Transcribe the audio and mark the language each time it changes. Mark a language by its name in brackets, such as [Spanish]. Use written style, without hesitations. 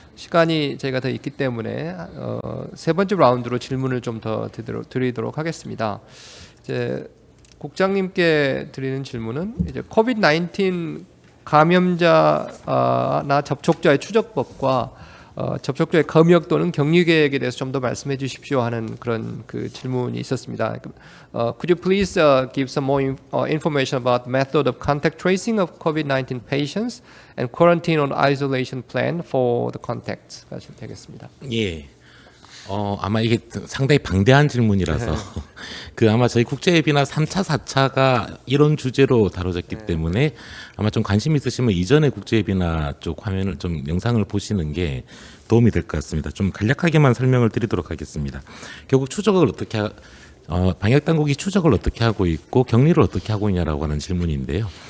[Korean] 시간이 저희가 더 있기 때문에 세 번째 라운드로 질문을 좀 더 드리도록 하겠습니다. 이제 국장님께 드리는 질문은 이제 COVID-19 감염자나 접촉자의 추적법과 접촉자의 검역 또는 격리 계획에 대해서 좀 더 말씀해 주십시오 하는 그런 그 질문이 있었습니다. [English] Could you please give some more information about the method of contact tracing of COVID-19 patients and quarantine or isolation plan for the contacts? [Korean] 되겠습니다. 예. 아마 이게 상당히 방대한 질문이라서 아마 저희 국제회비나 3차, 4차가 이런 주제로 다뤄졌기 때문에 아마 좀 관심 있으시면 이전에 국제회비나 쪽 화면을 좀 영상을 보시는 게 도움이 될 것 같습니다. 좀 간략하게만 설명을 드리도록 하겠습니다. 결국 추적을 어떻게 방역 당국이 추적을 어떻게 하고 있고 격리를 어떻게 하고 있냐라고 하는 질문인데요.